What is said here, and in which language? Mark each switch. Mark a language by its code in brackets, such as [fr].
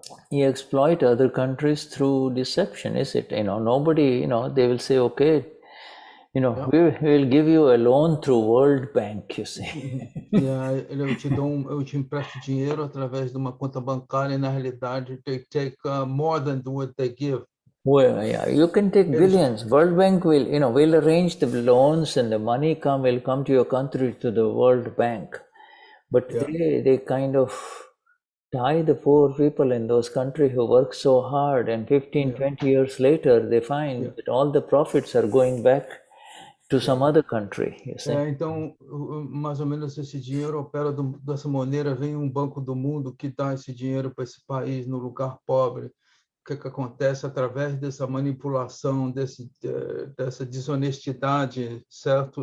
[en] You exploit other countries through deception, is it? Nobody, they will say, okay, we will give you a loan through World Bank, you see. [pt] Eu te empresto dinheiro através de uma conta bancária, e na realidade [en] they take more than what they give. Well, yeah, you can take billions. World Bank will, will arrange the loans, and the money will come to your country to the World Bank. But they kind of tie the poor people in those countries who work so hard, and 15, 20 years later, they find that all the profits are going back to some other country, you see. [pt] Então, mais ou menos esse dinheiro opera dessa maneira, vem um banco do mundo que dá esse dinheiro para esse país no lugar pobre. O que acontece através dessa manipulação, dessa desonestidade, certo?